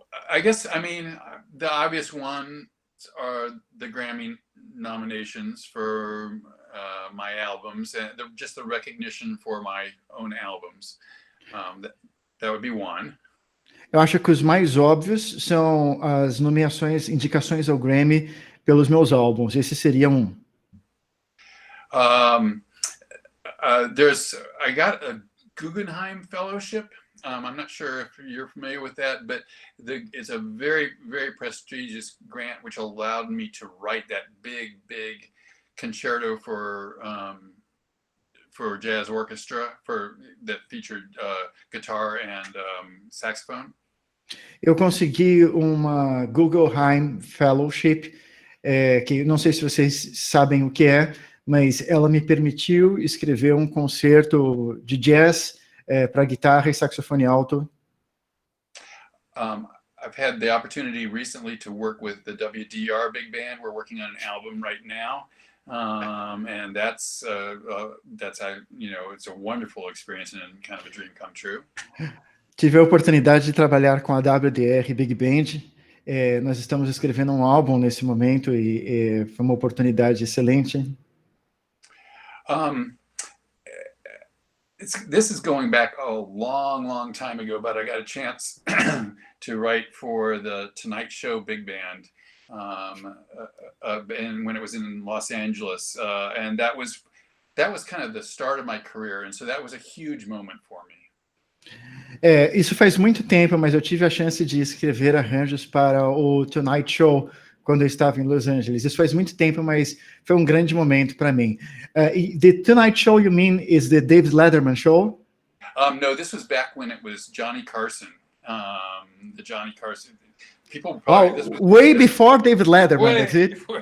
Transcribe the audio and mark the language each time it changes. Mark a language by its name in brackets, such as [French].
[English] I guess, I mean, the obvious ones are the Grammy nominations for my albums, and just the recognition for my own albums. That would be one. [Portuguese] Eu acho que os mais óbvios são as nomeações, indicações ao Grammy pelos meus álbuns. Esse seria um. [English] I got a Guggenheim Fellowship. I'm not sure if you're familiar with that, but it's a very, very prestigious grant which allowed me to write that big concerto for jazz orchestra that featured guitar and saxophone. [Portuguese] Eu consegui uma Guggenheim Fellowship, que não sei se vocês sabem o que é, mas ela me permitiu escrever um concerto de jazz para guitarra e saxofone alto. [English] I've had the opportunity recently to work with the WDR Big Band. We're working on an album right now, and that's it's a wonderful experience and kind of a dream come true. [Portuguese] Tive a oportunidade de trabalhar com a WDR Big Band. Nós estamos escrevendo um álbum nesse momento e foi uma oportunidade excelente. [English] This is going back a long time ago, but I got a chance to write for the Tonight Show Big Band, and when it was in Los Angeles, and that was kind of the start of my career, and so that was a huge moment for me. [Portuguese] Isso faz muito tempo, mas eu tive a chance de escrever arranjos para o Tonight Show quando eu estava em Los Angeles. Isso faz muito tempo, mas foi um grande momento para mim. [English] The Tonight Show, you mean, is the David Letterman show? No, this was back when it was Johnny Carson. The Johnny Carson. People probably way before David Letterman, that's it?